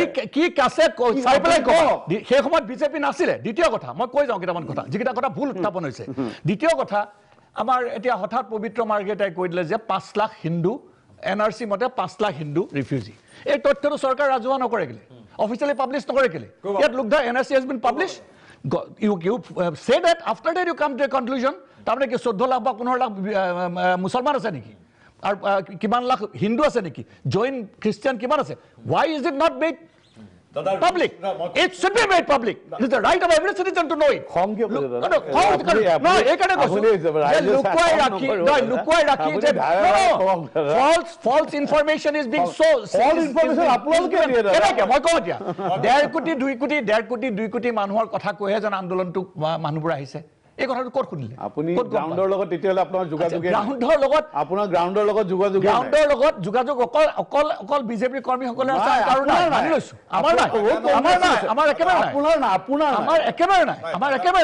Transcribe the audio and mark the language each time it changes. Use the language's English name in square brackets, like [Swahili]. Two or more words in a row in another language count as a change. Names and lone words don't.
[Assamese] কি কাছে সেই সময়ত বিজেপি নাছিলে। দ্বিতীয় কথা মই কৈ যাওঁ কেইটামান কথা, যিকেইটা কথা ভুল উত্থাপন হৈছে। দ্বিতীয় কথা, আমাৰ এতিয়া হঠাৎ পবিত্ৰ মাৰ্ঘেৰিটাই কৈ দিলে যে 5 লাখ হিন্দু, NRC মতে 5 লাখ হিন্দু ৰিফিউজি। এই তথ্যটো চৰকাৰ ৰাজহুৱা নকৰে কেলে, [English] officially publish [Assamese] নকৰে কেলে? [English] ইয়াত look the NRC has been published, You say that, after that you come to a conclusion. [Assamese] তাৰমানে কি 14 লাখ বা 15 লাখ মুছলমান আছে নেকি আৰু কিমান লাখ হিন্দু আছে নেকি জৈন খ্ৰীষ্টিয়ান কিমান আছে [English] why is it not made public? It should be made public. It is the right of every citizen to know it. False information is being so. False information [Assamese] আপোনালোকে দিয়ে কেনেকে মই কওঁ এতিয়া 1.5 কোটি 2 কোটি 1.5 কোটি 2 কোটি মানুহৰ কথা কৈহে যেন আন্দোলনটো মানুহবোৰ আহিছে এই কথাটো ক'ত শুনিলে আপুনি গ্ৰাউণ্ডৰ লগত তেতিয়ালে আপোনাৰ যোগাযোগ গ্ৰাউণ্ডৰ লগত আপোনাৰ গ্ৰাউণ্ডৰ লগত যোগাযোগ গ্ৰাউণ্ডৰ লগত যোগাযোগ অকল বিজেপি কৰ্মীসকলে আছে আৰু মানি লৈছো আমাৰ নাই আমাৰ একেবাৰে নাই আমাৰ একেবাৰে